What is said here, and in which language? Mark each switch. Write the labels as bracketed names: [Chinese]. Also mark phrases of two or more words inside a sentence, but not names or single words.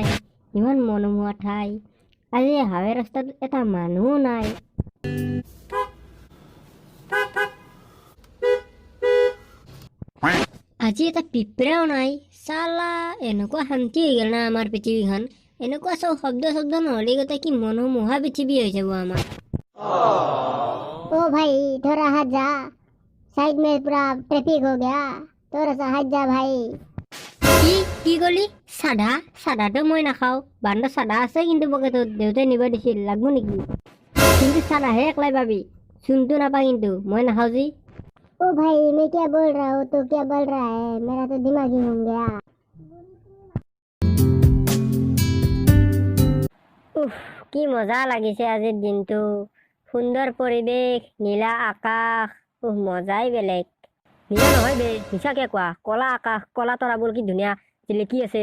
[Assamese] ইমান মনোমোহা ঠাই, আজি হাৱে ৰাস্তাত এটা মানুহো নাই। আজি এটা পিঁপৰাও নাই চালা। এনেকুৱা শান্তি হৈ গ'ল না আমাৰ পৃথিৱীখন, এনেকুৱা চব শব্দ নহ'লে গোটেই কি মনোমোহা পৃথিৱী হৈ যাব আমাৰ। [Hindi] भाई थोड़ा हट जा, साइड में पूरा ट्रैफिक हो गया, थोड़ा सा हट जा भाई। [Assamese] কি কলি? চাধাটো মই নাখাওঁ, বান্দৰ চাধা আছে কিন্তু পকেটত, দেউতাই নিব দিছিল, লাগব নেকি? কিন্তু চাধাহে একলাই পাবি, চুনটো নাপা কিন্তু, মই নাখাওঁ যি। [Hindi] भाई मैं क्या बोल रहा हूँ तो क्या बोल रहा है, मेरा तो दिमाग ही घूम गया। [Assamese] কি মজা লাগিছে আজিৰ দিনটো, সুন্দৰ পৰিৱেশ, নীলা আকাশ, মজাই বেলেগ। নীলা নহয় বে, মিছাকে কোৱা, কলা আকাশ, কলা তৰাবোৰ কি ধুনীয়া জিলিকি আছে।